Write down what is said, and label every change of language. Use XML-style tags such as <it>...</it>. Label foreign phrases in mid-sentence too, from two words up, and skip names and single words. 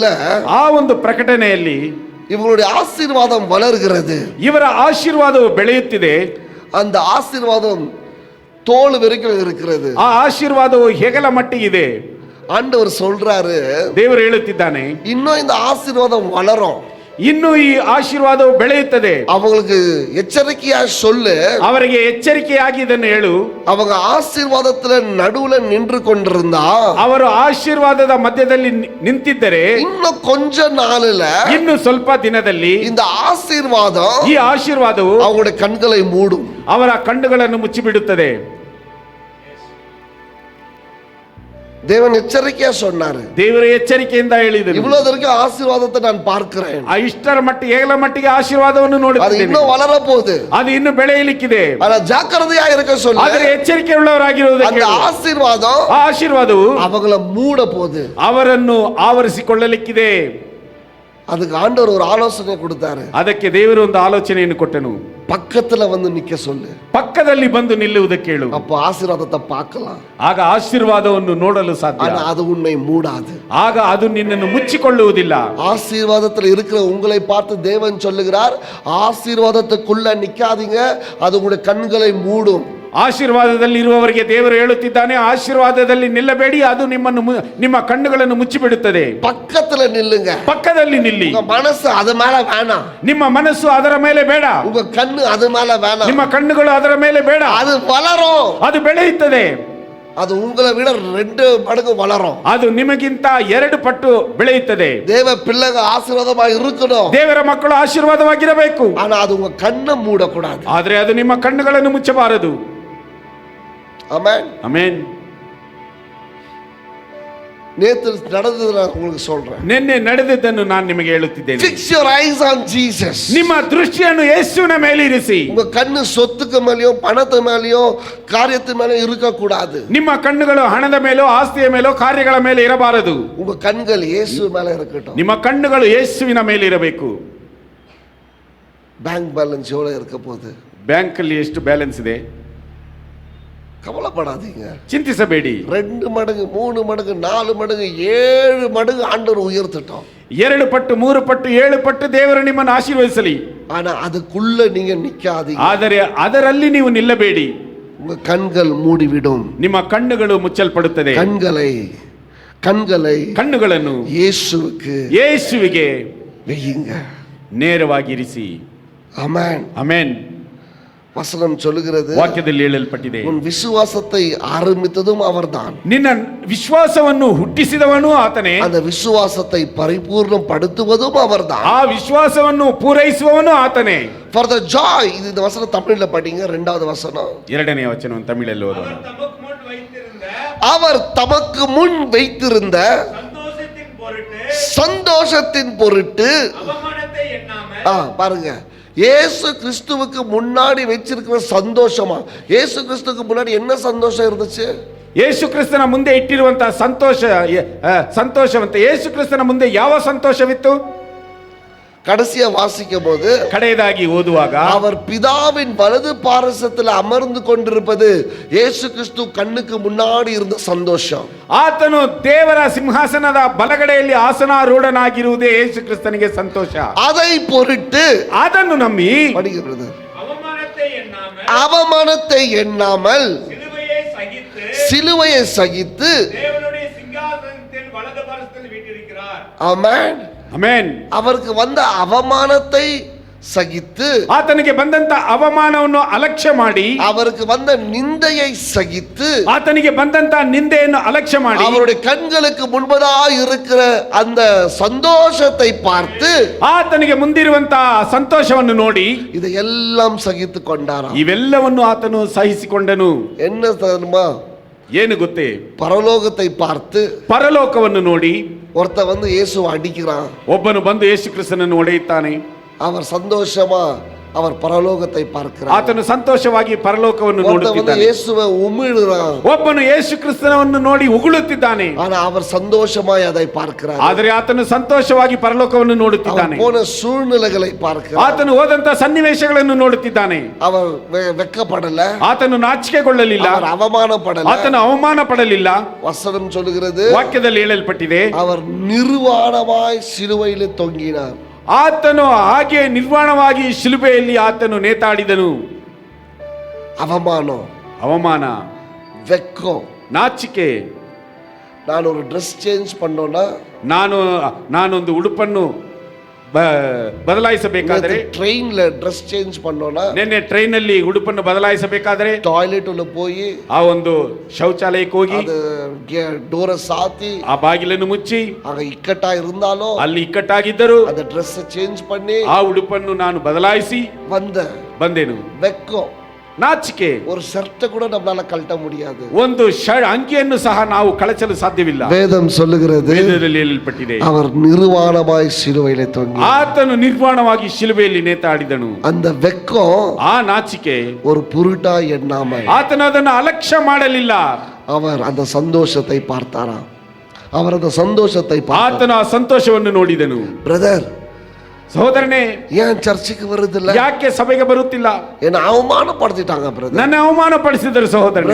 <kn>ಆ ಒಂದು ಪ್ರಕಟಣೆಯಲ್ಲಿ</kn> <ta>இவங்களுடைய ஆசீர்வாதம் வளர்கிறது.</ta> <kn>ಇವರ ಆಶೀರ್ವಾದವು ಬೆಳೆಯುತ್ತಿದೆ.</kn> <ta>அந்த ஆசீர்வாதம் தோள் வரைக்கும் இருக்கிறது.</ta> <kn>ಆ ಆಶೀರ್ವಾದವು ಹೆಗಲ ಮಟ್ಟಿಗಿದೆ.</kn> <ta>ஆண்டவர் சொல்றாரு,</ta> <kn>ದೇವರು ಹೇಳುತ್ತಿದ್ದಾನೆ,</kn> <ta>இன்னும் இந்த ஆசீர்வாதம் வளரும்.</ta> <kn>ಇನ್ನು ಈ ಆಶೀರ್ವಾದವು ಬೆಳೆಯುತ್ತದೆ.</kn> <ta>அவங்களுக்கு எச்சரிக்கையா சொல்லு,</ta> <kn>ಅವರಿಗೆ ಎಚ್ಚರಿಕೆಯಾಗಿ ಇದನ್ನು ಹೇಳು.</kn> <ta>அவங்க ஆசீர்வாதத்துல நடுவுல நின்று கொண்டிருந்தா,</ta> <kn>ಅವರು ಆಶೀರ್ವಾದದ ಮಧ್ಯದಲ್ಲಿ ನಿಂತಿದ್ದರೆ,</kn> <ta>இன்னும் கொஞ்ச நாள்ல,</ta> <kn>ಇನ್ನು ಸ್ವಲ್ಪ ದಿನದಲ್ಲಿ</kn> <ta>இந்த ஆசீர்வாதம்,</ta> <kn>ಈ ಆಶೀರ್ವಾದವು</kn> <ta>அவங்களுடைய கண்களை மூடும்.</ta> <kn>ಅವರ ಕಣ್ಣುಗಳನ್ನು ಮುಚ್ಚಿಬಿಡುತ್ತದೆ.</kn> <ta>தேவன் எச்சரிக்கையா சொன்னாரு.</ta> <kn>ದೇವರ ಎಚ್ಚರಿಕೆಯಿಂದ ಹೇಳಿದರು,</kn> <ta>இவ்வளவு வரைக்கும் ஆசீர்வாதத்தை நான் பார்க்கிறேன்.</ta> <kn>ಆ ಇಷ್ಟರ ಮಟ್ಟಿಗೆ ಏಗಲ ಮಟ್ಟಿಗೆ ಆಶೀರ್ವಾದವನ್ನು</kn> <ta>அது</ta> <kn>ನೋಡುತ್ತೇನೆ.</kn> <ta>இன்னும் வளர போகுது.</ta> <kn>ಅದು ಇನ್ನು ಬೆಳೆಯಲಿಕ್ಕಿದೆ.</kn> <ta>ஆனா ஜாக்கிரதையா இருக்க சொல்லு.</ta> <kn>ಆದರೆ ಎಚ್ಚರಿಕೆ ಉಳ್ಳವರಾಗಿರುವುದಕ್ಕೆ</kn> <ta>அந்த ஆசீர்வாதம்,</ta> <kn>ಆ ಆಶೀರ್ವಾದವು</kn> <ta>அவங்கள மூட போகுது.</ta> <kn>ಅವರನ್ನು ಆವರಿಸಿಕೊಳ್ಳಲಿಕ್ಕಿದೆ.</kn> <ta>அதுக்கு ஆண்டவர் ஒரு ஆலோசனை கொடுத்தாரு.</ta> <kn>ಅದಕ್ಕೆ ದೇವರು ಒಂದು ಆಲೋಚನೆಯನ್ನು ಕೊಟ್ಟನು.</kn> <ta>பக்கத்துல வந்து நிக்க சொல்லு.</ta> <kn>ಪಕ್ಕದಲ್ಲಿ ಬಂದು ನಿಲ್ಲುವುದಕ್ಕೆ ಹೇಳು.</kn> <ta>அப்ப ஆசீர்வாதத்தை பார்க்கலாம்.</ta> <kn>ಆಗ ಆಶೀರ್ವಾದವನ್ನು ನೋಡಲು ಸಾಧ್ಯ.</kn> <ta>ஆனா அது உன்னை மூடாது.</ta> <kn>ಆಗ ಅದು ನಿನ್ನನ್ನು ಮುಚ್ಚಿಕೊಳ್ಳುವುದಿಲ್ಲ.</kn> <ta>ஆசீர்வாதத்தில் இருக்கிற உங்களை பார்த்து தேவன் சொல்லுகிறார், ஆசீர்வாதத்துக்குள்ள நிக்காதீங்க, அது உங்களுடைய கண்களை மூடும்.</ta> <kn>ಆಶೀರ್ವಾದದಲ್ಲಿ ಇರುವವರಿಗೆ ದೇವರು ಹೇಳುತ್ತಿದ್ದಾನೆ, ಆಶೀರ್ವಾದದಲ್ಲಿ ನಿಲ್ಲಬೇಡಿ, ಅದು ನಿಮ್ಮ ಕಣ್ಣುಗಳನ್ನು ಮುಚ್ಚಿಬಿಡುತ್ತದೆ.</kn> <ta>பக்கத்துல நில்லுங்க.</ta> <kn>ಪಕ್ಕದಲ್ಲಿ ನಿಲ್ಲಿ.</kn> <ta>உங்க மனசு அது மேல வேணாம்.</ta> <kn>ನಿಮ್ಮ ಮನಸ್ಸು ಅದರ ಮೇಲೆ ಬೇಡ.</kn> <ta>உங்க கண்ணு அது மேல வேணாம்.</ta> <kn>ನಿಮ್ಮ ಕಣ್ಣುಗಳು ಅದರ ಮೇಲೆ ಬೇಡ.</kn> <ta>அது வளரும்.</ta> <kn>ಅದು ಬೆಳೆಯುತ್ತದೆ.</kn> <ta>அது உங்களை விட 2 மடங்கு வளரும்.</ta> <kn>ಅದು ನಿಮಗಿಂತ 2 ಪಟ್ಟು ಬೆಳೆಯುತ್ತದೆ.</kn> <ta>தேவ பிள்ளைங்க ஆசீர்வாதமா இருக்கணும்.</ta> <kn>ದೇವರ ಮಕ್ಕಳು ಆಶೀರ್ವಾದವಾಗಿರಬೇಕು.</kn> <ta>ஆனா அது உங்க கண்ணை மூடக்கூடாது.</ta> <kn>ಆದ್ರೆ ಅದು ನಿಮ್ಮ ಕಣ್ಣುಗಳನ್ನು ಮುಚ್ಚಬಾರದು.</kn> <ta>ஆமென்.</ta> <kn>ಆಮೆನ್.</kn> <ta>நேத்து நடந்தது நான் உங்களுக்கு சொல்றேன்.</ta> <kn>ನಿನ್ನೆ ನಡೆದದ್ದನ್ನು ನಾನು ನಿಮಗೆ ಹೇಳುತ್ತಿದ್ದೇನೆ.</kn> <en>Fix your eyes on Jesus.</en> <kn>ನಿಮ್ಮ ದೃಷ್ಟಿಯನ್ನು ಯೇಸುವಿನ ಮೇಲೆ ಇರಿಸಿ.</kn> <ta>உங்க கண்ணு சொத்துக்கு மேலயோ பணத்து மேலயோ காரியத்து மேலயோ இருக்க கூடாது.</ta> <kn>ನಿಮ್ಮ ಕಣ್ಣುಗಳು ಹಣದ ಮೇಲೋ ಆಸ್ತಿಯ ಮೇಲೋ ಕಾರ್ಯಗಳ ಮೇಲೆ ಇರಬಾರದು.</kn> <ta>உங்க கண்கள் இயேசு மேல இருக்கட்டும்.</ta> <kn>ನಿಮ್ಮ ಕಣ್ಣುಗಳು ಯೇಸುವಿನ ಮೇಲೆ ಇರಬೇಕು.</kn> <en>bank balance</en> <ta>எவ்வளவு இருக்க போகுது?</ta> <kn>ಬ್ಯಾಂಕ್ ಅಲ್ಲಿ ಎಷ್ಟು ಬ್ಯಾಲೆನ್ಸ್ ಇದೆ?</kn> <ta>கவலைப்படாதீங்க,</ta> <kn>ಚಿಂತಿಸಬೇಡಿ.</kn> <ta>2 மடங்கு 3 மடங்கு 4 மடங்கு 7 மடங்கு ஆண்டவர் உயர்த்திட்டோம்.</ta> <kn>2 ಪಟ್ಟು 3 ಪಟ್ಟು 7 ಪಟ್ಟು ದೇವರು ನಿಮ್ಮನ್ನು ಆಶೀರ್ವದಿಸಲಿ.</kn> <ta>ஆனா அதுக்குள்ள நீங்க நிக்காதீங்க.</ta> <kn>ಆದರೆ ಅದರಲ್ಲಿ ನೀವು ನಿಲ್ಲಬೇಡಿ.</kn> <ta>உங்க கண்கள் மூடிவிடும்.</ta> <kn>ನಿಮ್ಮ ಕಣ್ಣುಗಳು ಮುಚ್ಚಲ್ಪಡುತ್ತದೆ. ಕಣ್ಣುಗಳನ್ನು ಯೇಸುವಿಗೆ</kn> <ta>வையுங்க.</ta> <kn>ನೇರವಾಗಿ ಇರಿಸಿ.</kn> <ta>ஆமென்.</ta> <kn>ಆಮೆನ್.</kn> <ta>வசனம் சொல்லுகிறது,</ta> <kn>ವಾಕ್ಯದಲ್ಲಿ ಹೇಳಲ್ಪಟ್ಟಿದೆ,</kn> <ta>உன் விசுவாசத்தை ஆரம்பித்ததும் அவர்தான்,</ta> <kn>ನಿನ್ನ ವಿಶ್ವಾಸವನ್ನು ಹುಟ್ಟಿಸಿದವನು ಆತನೇ,</kn> <ta>அந்த விசுவாசத்தை பரிபூர்ணப்படுத்துவதும் அவர்தான்,</ta> <kn>ಆ ವಿಶ್ವಾಸವನ್ನು ಪೂರೈಸುವವನು ಆತನೇ.</kn> <en>For the joy,</en> <ta>இது இந்த வசனம் தமிழ்ல படிங்க. 2வது வசனம்,</ta> <kn>2ನೇ ವಚನವನ್ನು ತಮಿಳಲ್ಲಿ ಓದೋಣ.</kn> <ta>அவர் தமக்கு முன் வைத்திருந்த சந்தோஷத்தின் பொருட்டு பாருங்க, இயேசு கிறிஸ்துவுக்கு முன்னாடி வச்சிருக்கிற சந்தோஷமா, இயேசு கிறிஸ்துவுக்கு முன்னாடி என்ன சந்தோஷம் இருந்துச்சு?</ta> <kn>ಯೇಸು ಕ್ರಿಸ್ತನ ಮುಂದೆ ಇಟ್ಟಿರುವಂತಹ ಸಂತೋಷವಂತೆ ಯೇಸು ಕ್ರಿಸ್ತನ ಮುಂದೆ ಯಾವ ಸಂತೋಷವಿತ್ತು?</kn> <ta>கடைசியா வாசிக்கும் போது,</ta> <kn>ಕಡೆಯದಾಗಿ ಓದುವಾಗ,</kn> <ta>அவர் பிதாவின் வலது பாரசத்தில் அமர்ந்து கொண்டிருப்பது இயேசு கிறிஸ்து கண்ணுக்கு முன்னாடி இருந்த சந்தோஷம்.</ta> <kn>ಆತನು ದೇವರ ಸಿಂಹಾಸನದ ಬಲಗಡೆಯಲ್ಲಿ ಆಸನಾರೂಢನಾಗಿರುವುದೇ ಯೇಸು ಕ್ರಿಸ್ತನಿಗೆ ಸಂತೋಷ.</kn> <ta>அதை பொருட்டு,</ta> <kn>ಅದನ್ನು ನಂಬಿ</kn> <ta>படிக்கிறது, அவமானத்தை எண்ணாமல் சிலுவையை சகித்து ஆமென்.</ta> <kn>ಆಮೆನ್.</kn> <ta>அவருக்கு வந்த அவமானத்தை சகித்து,</ta> <kn>ಆತನಿಗೆ ಬಂದಂತ ಅವಮಾನವನ್ನು ಅಲಕ್ಷ್ಯ ಮಾಡಿ,</kn> <ta>அவருக்கு வந்த நிந்தையை சகித்து,</ta> <kn>ಆತನಿಗೆ ಬಂದಂತ ನಿಂದೆಯನ್ನು ಅಲಕ್ಷ್ಯ ಮಾಡಿ,</kn> <ta>அவருடைய கண்களுக்கு முன்பதாக இருக்கிற அந்த சந்தோஷத்தை பார்த்து,</ta> <kn>ಆತನಿಗೆ ಮುಂದಿರುವಂತ ಸಂತೋಷವನ್ನು ನೋಡಿ</kn> <ta>இதையெல்லாம் சகித்து கொண்டாராம்.</ta> <kn>ಇವೆಲ್ಲವನ್ನು ಆತನು ಸಹಿಸಿಕೊಂಡನು.</kn> <ta>என்ன தெரியுமா?</ta> <kn>ಏನು ಗೊತ್ತೇ?</kn> <ta>பரலோகத்தை பார்த்து,</ta> <kn>ಪರಲೋಕವನ್ನು ನೋಡಿ</kn> <ta>ஒருத்த வந்து இயேசுவை அடிக்கிறான்.</ta> <kn>ಒಬ್ಬನು ಬಂದು ಯೇಸು ಕ್ರಿಸ್ತನನ್ನು ಹೊಡೆಯುತ್ತಾನೆ.</kn> <ta>அவர் சந்தோஷமா அவர் பரலோகத்தை பார்க்கிறார்.</ta> <kn>ಆತನು ಸಂತೋಷವಾಗಿ ಪರಲೋಕವನ್ನು ನೋಡುತ್ತಿದ್ದಾನೆ.</kn> <ta>இயேசுவை உமிழுறான்.</ta> <kn>ಒಬ್ಬನು ಯೇಸು ಕ್ರಿಸ್ತನನ್ನು ನೋಡಿ ಉಗುಳುತ್ತಿದ್ದಾನೆ.</kn> <ta>ஆனா அவர் சந்தோஷமாய் அதை பார்க்கிறார்.</ta> <kn>ಆದರೆ ಆತನು ಸಂತೋಷವಾಗಿ ಪರಲೋಕವನ್ನು ನೋಡುತ್ತಿದ್ದಾನೆ.</kn> <ta>போன சூழ்நிலைகளை பார்க்கிறார்.</ta> <kn>ಆತನು ಹೋದಂತ ಸನ್ನಿವೇಶಗಳನ್ನು ನೋಡುತ್ತಿದ್ದಾನೆ.</kn> <ta>அவர் வெட்கப்படல,</ta> <kn>ಆತನು ನಾಚಿಕೆಗೊಳ್ಳಲಿಲ್ಲ,</kn> <ta>அவர் அவமானப்படல,</ta> <kn>ಆತನು ಅವಮಾನ ಪಡಲಿಲ್ಲ.</kn> <ta>வசனம் சொல்லுகிறது,</ta> <kn>ವಾಕ್ಯದಲ್ಲಿ ಹೇಳಲ್ಪಟ್ಟಿದೆ,</kn> <ta>அவர் நிர்வாணமாய் சிலுவையில் தொங்கினார்.</ta> <kn>ಆತನು ಹಾಗೆ ನಿರ್ವಾಣವಾಗಿ ಶಿಲುಬೆಯಲ್ಲಿ ಆತನು ನೇತಾಡಿದನು. ಅವಮಾನ,</kn> <ta>வெக்கம்,</ta> <kn>ನಾಚಿಕೆ.</kn> <ta>நான் ஒரு</ta> <en>dress change</en> <ta>பண்ணோம்னா,</ta> <kn>ನಾನೊಂದು ಉಡುಪನ್ನು ಬದಲಾಯಿಸಬೇಕಾದರೆ,</kn> <ta>ಟ್ರೈನ್ல</ta> <en>dress change</en> <ta>பண்ணோம்னா,</ta> <kn>ನಿನ್ನೆ ಟ್ರೈನ್ ಅಲ್ಲಿ ಉಡುಪನ್ನು ಬದಲಾಯಿಸಬೇಕಾದರೆ</kn> <ta>ಟಾಯ್ಲೆಟ್ ಉள்ள போய்</ta> <kn>ಆ ಒಂದು ಶೌಚಾಲಯಕ್ಕೆ ಹೋಗಿ</kn> <ta>டோர சாத்தி</ta> <kn>ಆ ಬಾಗಿಲನ್ನು ಮುಚ್ಚಿ,</kn> <ta>ஆக இக்கட்டா இருந்தாலும்</ta> <kn>ಅಲ್ಲಿ ಇಕ್ಕಟ್ಟಾಗಿದ್ದರು</kn> <ta>அந்த</ta> <en>dress change</en> <ta>பண்ணி</ta> <kn>ಆ ಉಡುಪನ್ನು ನಾನು ಬದಲಾಯಿಸಿ ಬಂದೆನು.</kn> <ta>வெக்கம்,</ta> <kn>ನಾಚಿಕೆ.</kn> <ta>ஒரு ஷர்ட் கூட நம்மளால கழட்ட முடியாது.</ta> <kn>ಒಂದು ಅಂಗಿಯನ್ನು ಸಹ ನಾವು ಕಳಚಲು ಸಾಧ್ಯವಿಲ್ಲ.</kn> <ta>வேதம் சொல்லுகிறது,</ta> <kn>ವೇದದಲ್ಲಿ ಹೇಳಲ್ಪಟ್ಟಿದೆ,</kn> <ta>அவர் நிர்வாணமாய் சிலுவையிலே தொங்கி,</ta> <kn>ಆತನು ನಿರ್ವಾಣವಾಗಿ ಶಿಲುಬೆಯಲ್ಲಿ ನೇತಾಡಿದನು.</kn> <ta>அந்த வெக்கம்,</ta> <kn>ಆ ನಾಚಿಕೆ</kn> <ta>ஒரு புருட்டா எண்ணாமல்,</ta> <kn>ಆತನು ಅದನ್ನು ಅಲಕ್ಷ್ಯ ಮಾಡಲಿಲ್ಲ.</kn> <ta>அவர் அந்த சந்தோஷத்தை பார்த்தாராம். அவர் அந்த சந்தோஷத்தை</ta> <kn>ಆತನು ಆ ಸಂತೋಷವನ್ನು ನೋಡಿದನು.</kn> <ta>பிரதர்,</ta> <kn>ಸಹೋದರನೇ,</kn> <ta>ஏன் சர்ச்சுக்கு வருதில்ல?</ta> <kn>ಯಾಕೆ ಸಭೆಗೆ ಬರುತ್ತಿಲ್ಲ?</kn> <ta>என்ன அவமானப்படுத்திட்டாங்க பிரதர்.</ta> <kn>ನನ್ನ ಅವಮಾನಪಡಿಸಿದರು ಸಹೋದರನೇ.</kn>